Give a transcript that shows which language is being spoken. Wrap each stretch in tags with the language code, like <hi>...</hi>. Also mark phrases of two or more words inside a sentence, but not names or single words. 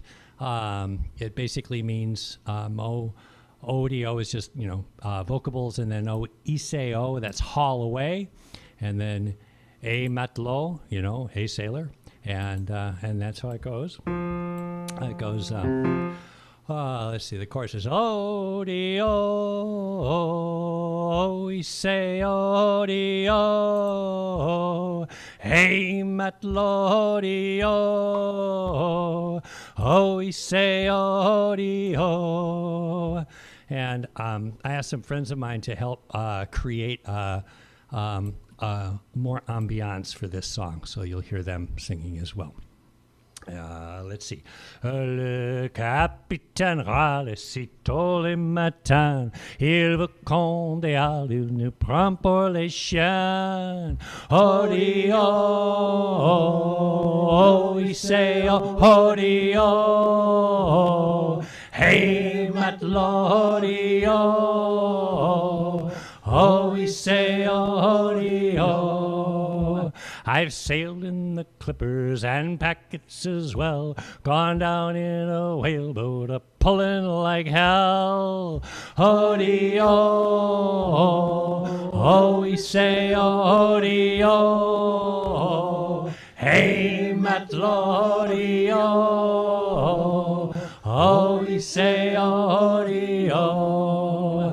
<en>It basically means O-D-O is just, vocables, and then O-I-S-E-O, that's haul away, and then a matelot, a sailor, and that's how it goes. It goes, let's see, the chorus is O-D-O, O-I-S-E-O-D-O, hey matelot-O, O-I-S-E-O-D-O. And I asked some friends of mine to help create more ambiance for this song, so you'll hear them singing as well. Let's see.</en> <fr>Le capitaine râle si tôt le matin, il veut condéal, il nous prend pour les chiens. Oh-di-oh, il sait oh-di-oh, hey matelot-di-oh, oh, il sait oh-di-oh.</fr> <en>I've sailed in the clippers and packets as well, gone down in a whaleboat a-pullin' like hell. Ho-dee-oh, oh, we say oh-dee-oh, hey, Matlodi-oh, oh, we say oh-dee-oh.</en>